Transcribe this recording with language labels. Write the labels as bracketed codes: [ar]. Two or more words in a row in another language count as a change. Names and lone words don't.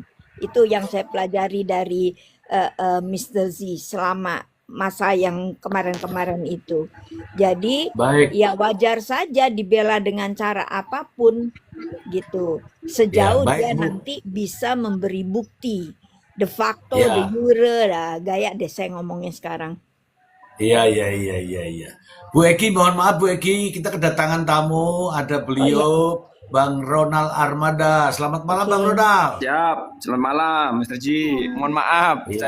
[id] Itu yang saya pelajari dari Mr. Z selama masa yang kemarin-kemarin itu. Jadi Baik, ya wajar saja dibela dengan cara apapun gitu. Sejauh baik dia Bu. nanti bisa memberi bukti. [la] De facto, de [id] Ya, jure, lah, gaya deh saya ngomongnya sekarang. iya. Bu Eki, mohon maaf Bu Eki, kita kedatangan tamu, ada Oh iya, beliau Bang Ronald Armada. Selamat malam Bang oke. Ronald. Siap, selamat malam Mr. Ji. Mohon maaf, saya